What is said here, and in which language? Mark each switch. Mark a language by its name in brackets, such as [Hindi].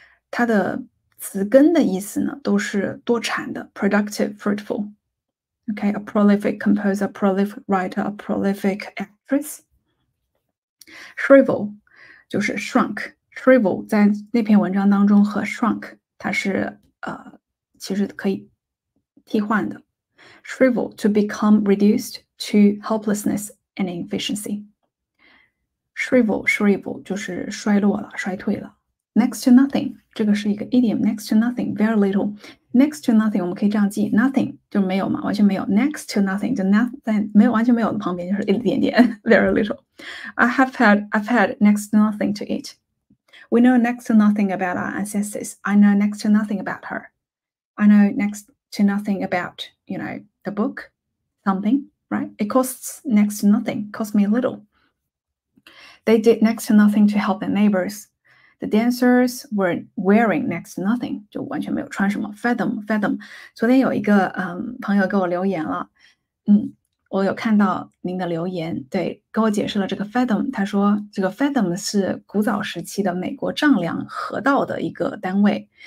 [Chinese] 它的词根的意思呢，都是多产的 productive, fruitful. [English] Okay, a prolific composer, a prolific writer, a prolific actress. [Chinese] Shrivel 就是 shrunk，shrivel 在那篇文章当中和 shrunk 它是其实可以替换的。 [English] Shrivel to become reduced to helplessness and inefficiency. [Chinese] Shrivel 就是衰落了，衰退了。 [English] Next to nothing，这个是一个 idiom。 Next to nothing, very little. [Chinese] Next to nothing，我们可以这样记 ，nothing 就没有嘛，完全没有。Next to nothing 就在完全没有的旁边就是一点点 ， very little. [English] I've had next to nothing to eat. We know next to nothing about our ancestors. I know next to nothing about her. I know next to nothing about the book, something, right? It costs next to nothing. Cost me a little. They did next to nothing to help their neighbors. The dancers were wearing next to nothing，就完全没有穿什么。 [Chinese] Fathom， 昨天有一个朋友给我留言了，我有看到您的留言，对，跟我解释了这个 fathom。他说这个 fathom 是古早时期的美国丈量河道的一个单位。